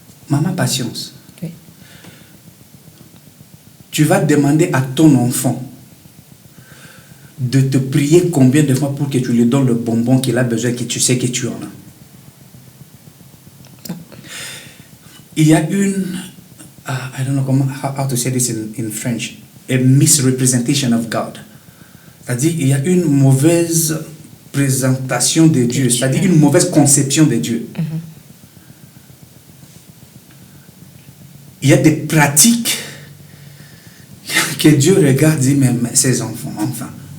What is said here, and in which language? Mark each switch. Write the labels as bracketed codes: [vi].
[fr] Maman, patience. Oui. Tu vas demander à ton enfant de te prier combien de fois pour que tu lui donnes le bonbon qu'il a besoin, que tu sais que tu en as. Il y a une, [en] I don't know how to say this in French, a misrepresentation of God. [fr] C'est-à-dire, il y a une mauvaise présentation de Dieu, c'est-à-dire une mauvaise conception de Dieu. Il y a des pratiques que Dieu regarde et dit, mais ses enfants, enfin.